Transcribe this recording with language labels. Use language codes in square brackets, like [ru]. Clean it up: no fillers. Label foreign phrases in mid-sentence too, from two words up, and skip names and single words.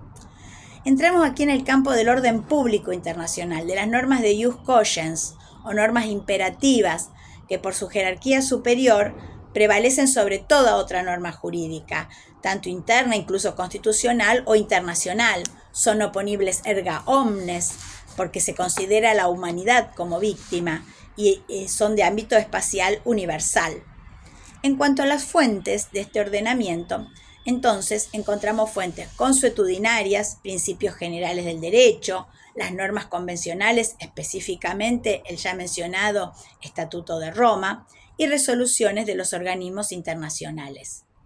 [es] Entramos aquí en el campo del orden público internacional, de las normas de [la] jus cogens [es] o normas imperativas que por su jerarquía superior prevalecen sobre toda otra norma jurídica, tanto interna, incluso constitucional o internacional. Son oponibles [la] erga omnes, [es] porque se considera a la humanidad como víctima y son de ámbito espacial universal. En cuanto a las fuentes de este ordenamiento, entonces encontramos fuentes consuetudinarias, principios generales del derecho, las normas convencionales, específicamente el ya mencionado Estatuto de Roma, y resoluciones de los organismos internacionales.